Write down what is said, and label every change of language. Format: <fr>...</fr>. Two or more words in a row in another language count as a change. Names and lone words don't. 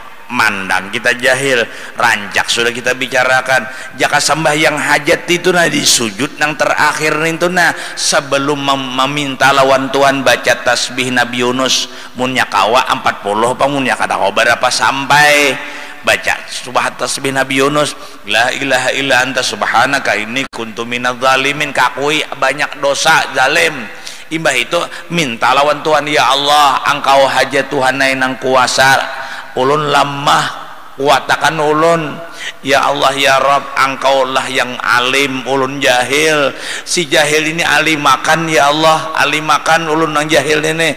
<bjn>Mandang kita jahil, rancak sudah kita bicarakan. Jaka sembahyang hajat itu nah di sujud nang terakhir itu nah sebelum meminta lawan Tuhan baca tasbih Nabi Yunus munya kawa 40 apa munya kada berapa sampai baca subhan tasbih Nabi Yunus,</bjn> <ar>لا إله إلا أنت سبحانك إني كنت من الظالمين,</ar> <bjn>kakui banyak dosa zalim. Imbah itu minta lawan Tuhan,</bjn> <ar>يا الله</ar> <bjn>engkau hajat Tuhan nang kuasa, ulun lemah kuatakan ulun,</bjn> <ar>يا الله يا رب</ar> <bjn>engkaulah yang alim, ulun jahil. Si jahil ini alimakan</bjn> <ar>يا الله,</ar> <bjn>alimakan ulun yang jahil ini.</bjn>